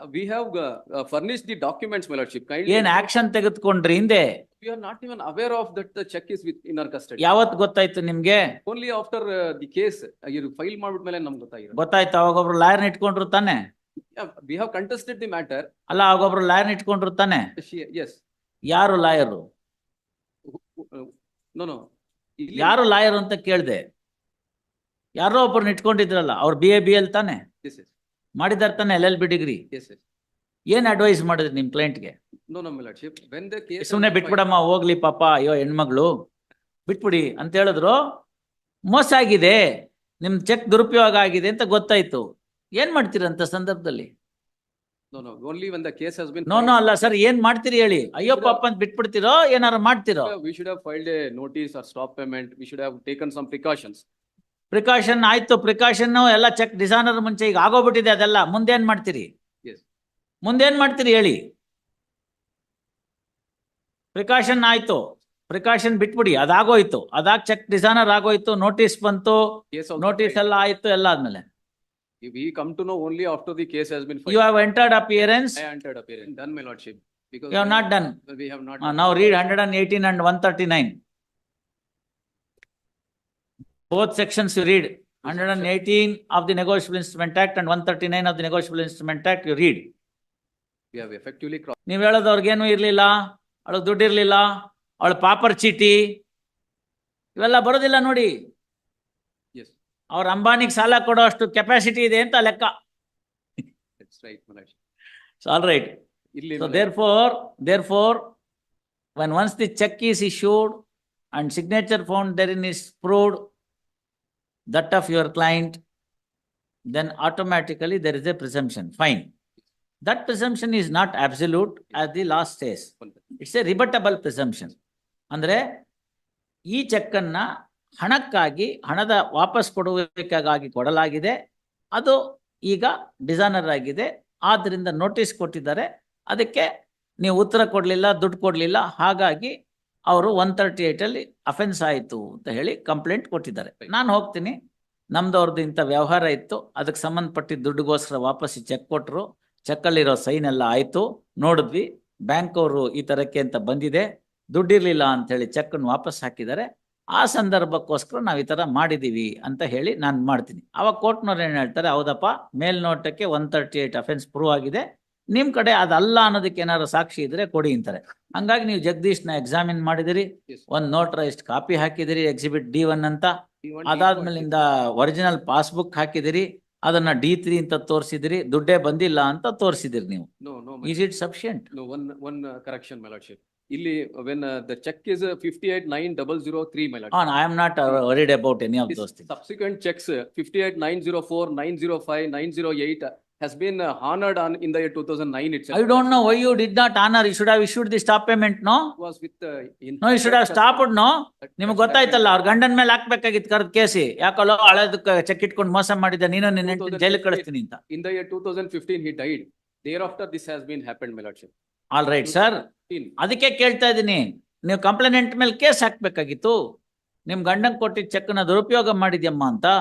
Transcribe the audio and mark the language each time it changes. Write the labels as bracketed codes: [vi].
[en] We have furnished the documents, my lordship. [kn] ಏನ್ action ತೆಗೆದುಕೊಂಡ್ರಿ ಹಿಂದೆ? [en] We are not even aware of that the check is in our custody. [kn] ಯಾವತ್ ಗೊತ್ತಾಯ್ತು ನಿಮ್ಗೆ? [en] Only after the case file [kn] ಮಾಡ್ಬಿಟ್ಮೇಲೆ ನಮ್ಗೆ ಗೊತ್ತಾಗಿರೋದು. ಗೊತ್ತಾಯ್ತು. ಅವಾಗ ಒಬ್ರು ಲಾಯರ್ನ ಇಟ್ಕೊಂಡ್ರು ತಾನೆ? [en] We have contested the matter. [kn] ಅಲ್ಲ, ಅವಾಗ ಒಬ್ರು ಲಾಯರ್ನ ಇಟ್ಕೊಂಡ್ರು ತಾನೆ? [en] Yes. [kn] ಯಾರು ಲಾಯರು? [en] No. [kn] ಯಾರು ಲಾಯರ್ ಅಂತ ಕೇಳ್ದೆ. ಯಾರೋ ಒಬ್ಬರನ್ನ ಇಟ್ಕೊಂಡಿದ್ರಲ್ಲ, ಅವ್ರು BA-BL ತಾನೆ? [en] Yes, yes. [kn] ಮಾಡಿದಾರ ತಾನೆ LLB ಡಿಗ್ರಿ? [en] Yes, yes. [kn] ಏನ್ ಅಡ್ವೈಸ್ ಮಾಡಿದ್ರಿ ನಿಮ್ ಕ್ಲೈಂಟ್ಗೆ? [en] No, my lordship. When the case [kn] ಸುಮ್ನೆ ಬಿಟ್ಬಿಡಮ್ಮ, ಹೋಗ್ಲಿ ಪಾಪ, ಅಯ್ಯೋ ಹೆಣ್ಮಗಳು ಬಿಟ್ಬಿಡಿ ಅಂತ ಹೇಳಿದ್ರು. ಮೋಸ ಆಗಿದೆ, ನಿಮ್ ಚೆಕ್ ದುರುಪಯೋಗ ಆಗಿದೆ ಅಂತ ಗೊತ್ತಾಯ್ತು. ಏನ್ ಮಾಡ್ತೀರಂತ ಸಂದರ್ಭದಲ್ಲಿ? [en] No. Only when the case has been. [kn] No ಅಲ್ಲ ಸರ್, ಏನ್ ಮಾಡ್ತೀರಿ ಹೇಳಿ? ಅಯ್ಯೋ ಪಾಪ ಅಂತ ಬಿಟ್ಬಿಡ್ತೀರೋ ಏನಾರು ಮಾಡ್ತೀರೋ? [en] We should have filed a notice or stop payment. We should have taken some precautions. [kn] Precaution ಆಯ್ತು, ಪ್ರಿಕಾಷನ್ ಎಲ್ಲ ಚೆಕ್ ಡಿಸಾನರ್ ಮುಂಚೆ ಈಗ ಆಗೋಗ್ಬಿಟ್ಟಿದೆ ಅದೆಲ್ಲ. ಮುಂದೇನ್ ಮಾಡ್ತೀರಿ? [en] Yes. [kn] ಮುಂದೇನ್ ಮಾಡ್ತೀರಿ ಹೇಳಿ? ಪ್ರಿಕಾಷನ್ ಆಯ್ತು, ಪ್ರಿಕಾಷನ್ ಬಿಟ್ಬಿಡಿ, ಅದಾಗೋಯ್ತು. ಅದಾಗ ಚೆಕ್ ಡಿಸಾನರ್ ಆಗೋಯ್ತು, ನೋಟಿಸ್ ಬಂತು, ನೋಟಿಸ್ ಎಲ್ಲ ಆಯ್ತು, ಎಲ್ಲ ಆದ್ಮೇಲೆ [en] We come to know only after the case has been filed. you have entered appearance. I entered appearance. Done, my lordship. Because You have not done. We have not. Now read 118 and 139. Both sections you read. 118 of the Negotiable Instrument Act and 139 of the Negotiable Instrument Act you read. We have effectively crossed. [kn] ನೀವ್ ಹೇಳೋದು ಅವ್ರಿಗೇನು ಇರ್ಲಿಲ್ಲ, ಅವಳಿಗೆ ದುಡ್ಡು ಇರ್ಲಿಲ್ಲ, ಅವಳ pauper ಚೀಟಿ ಇವೆಲ್ಲ ಬರೋದಿಲ್ಲ ನೋಡಿ. [en] Yes. [kn] ಅವ್ರ ಅಂಬಾನಿಗೆ ಸಾಲ ಕೊಡೋ ಅಷ್ಟು ಕೆಪಾಸಿಟಿ ಇದೆ ಅಂತ ಲೆಕ್ಕ. [en] That's right, my lordship. So all right. So therefore, when once the check is issued and signature found therein is proved that of your client, then automatically there is a presumption. Fine. That presumption is not absolute as the law says. It's a rebuttable presumption. [kn] ಅಂದ್ರೆ ಈ check ಅನ್ನ ಹಣಕ್ಕಾಗಿ, ಹಣದ ವಾಪಸ್ ಕೊಡುವಿಕೆಗಾಗಿ ಕೊಡಲಾಗಿದೆ, ಅದು ಈಗ dishonour ಆಗಿದೆ, ಆದ್ರಿಂದ ನೋಟಿಸ್ ಕೊಟ್ಟಿದ್ದಾರೆ, ಅದಕ್ಕೆ ನೀವು ಉತ್ತರ ಕೊಡ್ಲಿಲ್ಲ, ದುಡ್ಡು ಕೊಡ್ಲಿಲ್ಲ, ಹಾಗಾಗಿ ಅವರು 138 ಅಲ್ಲಿ ಅಫೆನ್ಸ್ ಆಯಿತು ಅಂತ ಹೇಳಿ ಕಂಪ್ಲೇಂಟ್ ಕೊಟ್ಟಿದ್ದಾರೆ. ನಾನು ಹೋಗ್ತೀನಿ, ನಮ್ದವ್ರದ್ದು ಇಂಥ ವ್ಯವಹಾರ ಇತ್ತು, ಅದಕ್ಕೆ ಸಂಬಂಧಪಟ್ಟಿದ್ದ ದುಡ್ಡುಗೋಸ್ಕರ ವಾಪಸ್ ಚೆಕ್ ಕೊಟ್ಟರು, ಚೆಕ್ಕಲ್ಲಿರೋ ಸೈನ್ ಎಲ್ಲ ಆಯಿತು, ನೋಡಿದ್ವಿ, ಬ್ಯಾಂಕ್ ಅವರು ಈ ಥರಕ್ಕೆ ಅಂತ ಬಂದಿದೆ, ದುಡ್ಡಿರ್ಲಿಲ್ಲ ಅಂತ ಹೇಳಿ ಚೆಕ್ಕನ್ನು ವಾಪಸ್ ಹಾಕಿದ್ದಾರೆ, ಆ ಸಂದರ್ಭಕ್ಕೋಸ್ಕರ ನಾವು ಈ ಥರ ಮಾಡಿದ್ದೀವಿ ಅಂತ ಹೇಳಿ ನಾನು ಮಾಡ್ತೀನಿ. ಅವಾಗ ಕೋರ್ಟ್ನವ್ರು ಏನು ಹೇಳ್ತಾರೆ, ಹೌದಪ್ಪ ಮೇಲ್ನೋಟಕ್ಕೆ 138 ಅಫೆನ್ಸ್ ಪ್ರೂವ್ ಆಗಿದೆ, ನಿಮ್ಮ ಕಡೆ ಅದಲ್ಲ ಅನ್ನೋದಕ್ಕೆ ಏನಾದ್ರು ಸಾಕ್ಷಿ ಇದ್ರೆ ಕೊಡಿ ಅಂತಾರೆ. ಹಂಗಾಗಿ ನೀವು ಜಗದೀಶ್ನ ಎಕ್ಸಾಮಿನ್ ಮಾಡಿದಿರಿ, ಒಂದು ನೋಟ್ರೈಸ್ಡ್ ಕಾಪಿ ಹಾಕಿದಿರಿ ಎಕ್ಸಿಬಿಟ್ D1 ಅಂತ, ಅದಾದ್ಮೇಲಿಂದ ಒರಿಜಿನಲ್ ಪಾಸ್ಬುಕ್ ಹಾಕಿದಿರಿ, ಅದನ್ನ D3 ಅಂತ ತೋರಿಸಿದಿರಿ, ದುಡ್ಡೇ ಬಂದಿಲ್ಲ ಅಂತ ತೋರಿಸಿದಿರಿ ನೀವು. [en] No. Is it sufficient? No, one correction, my lordship. [kn] ಇಲ್ಲಿ [en] when the check is 58,9,003, my lord. I am not worried about any of This those things. subsequent checks 58,904, 905, 908 has been honored on in the year 2009 itself. I don't know why you did not honor. You should have issued the stop payment, no? It was with No, you should have stopped, no? [kn] ನಿಮ್ಗೆ ಗೊತ್ತಾಯ್ತಲ್ಲ ಅವ್ರ ಗಂಡನ ಮೇಲೆ ಹಾಕ್ಬೇಕಾಗಿತ್ತು ಕರೆದ್ ಕೇಸಿ, ಯಾಕಲ್ಲೋ ಹಳೇದಕ್ಕೆ check ಇಟ್ಕೊಂಡು ಮೋಸ ಮಾಡಿದ ನೀನು ನಿನ್ನ ಹೆಂಡ್ತಿನ ಜೈಲಿಗೆ ಕಳಿಸ್ತೀನಿ ಅಂತ. [en] In the year 2015 he died. Thereafter this has been happened, my lordship. [kn] All right sir, ಅದಕ್ಕೆ ಕೇಳ್ತಾ ಇದ್ದೀನಿ, ನೀವು ಕಂಪ್ಲೇಂಟ್ ಮೇಲೆ ಕೇಸ್ ಹಾಕ್ಬೇಕಾಗಿತ್ತು. ನಿಮ್ ಗಂಡನ್ ಕೊಟ್ಟಿದ್ದ ಚೆಕ್ ನ ದುರುಪಯೋಗ ಮಾಡಿದ್ಯಮ್ಮ ಅಂತ.